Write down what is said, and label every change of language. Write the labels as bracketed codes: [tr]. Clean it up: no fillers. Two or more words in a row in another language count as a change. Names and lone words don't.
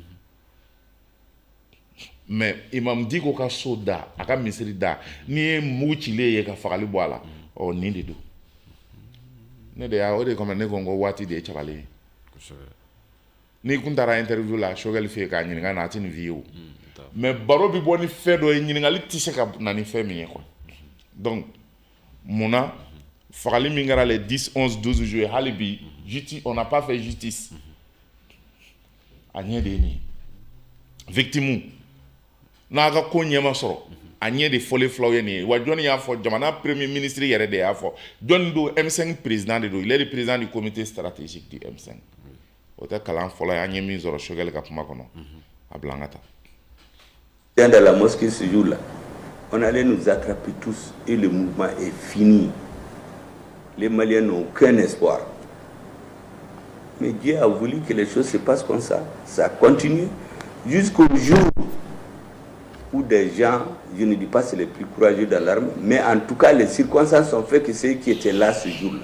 [bm] mais Imam Diko ka so da a ka misiri da ni ye mugu cilen ye ka fagali bɔ a la nin de don ne de y'a o de kama ne ko n ko waati de ye cabalen ye n'i kun taara interview la Choguel fɛ yen k'a ɲininka na a tɛ nin f'i ye o mais baro bɛ bɔ ni fɛn dɔ ye ɲininkali tɛ se ka na ni fɛn min ye [fr] quoi donc [bm] munna fagali min kɛra [fr] les 10, 11, 12 juillet [bm] hali bi [fr] on n'a pas fait justice [bm] a ɲɛ de ye nin ye victime n'a ka ko ɲɛma sɔrɔ a ɲɛ de fɔlen filaw ye nin ye wa jɔnni y'a fɔ jamana [fr] premier ministre [bm] yɛrɛ de y'a fɔ jɔnni don M5 président de don [fr] il est le président du comité stratégique du M5 [bm] o tɛ kalan fɔlɔ ye an ye min sɔrɔ Choguel ka kuma kɔnɔ a bila an ka taa. [fr] Dans la mosquée ce jour-là, on allait nous attraper tous et le mouvement est fini. Les Maliens n'ont aucun espoir. Mais Dieu a voulu que les choses se passent comme ça. Ça continue jusqu'au jour où des gens, je ne dis pas c'est les plus courageux dans l'armée, mais en tout cas les circonstances ont fait que ceux qui étaient là ce jour-là.